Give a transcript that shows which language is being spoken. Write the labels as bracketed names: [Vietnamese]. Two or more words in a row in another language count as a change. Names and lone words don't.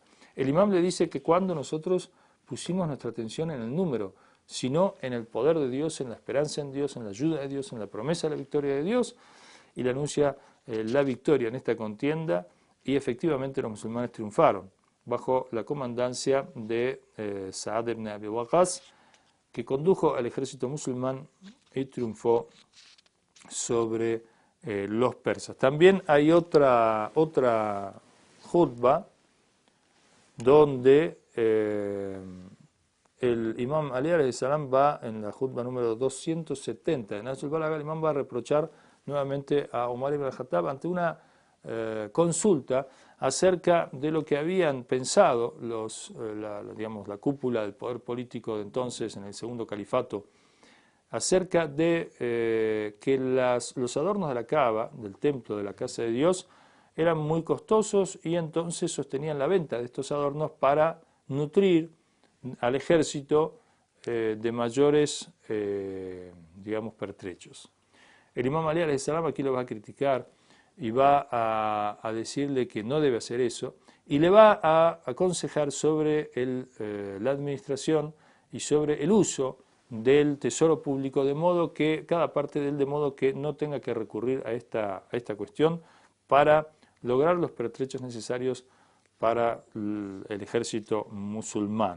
[Spanish] El imam le dice que cuando nosotros pusimos nuestra atención en el número, sino en el poder de Dios, en la esperanza en Dios, en la ayuda de Dios, en la promesa de la victoria de Dios, y le anuncia la victoria en esta contienda, y efectivamente los musulmanes triunfaron bajo la comandancia de Sa'ad ibn Abi Waqqas, que condujo al ejército musulmán y triunfó sobre los persas. También hay otra jutba donde el imam Ali [Arabic] عليه السلام [Spanish] va en la jutba número 270 de Nahj al-Balagha, el imam va a reprochar nuevamente a Omar ibn al-Khattab ante una consulta acerca de lo que habían pensado la cúpula del poder político de entonces en el segundo califato acerca de que los adornos de la Kaaba, del templo de la casa de Dios, eran muy costosos y entonces sostenían la venta de estos adornos para nutrir al ejército de mayores, pertrechos. El imam Ali [Arabic] عليه السلام [Spanish] aquí lo va a criticar y va a decirle que no debe hacer eso y le va a aconsejar sobre la administración y sobre el uso del tesoro público, de modo que cada parte de él, de modo que no tenga que recurrir a esta cuestión para lograr los pertrechos necesarios para el ejército musulmán.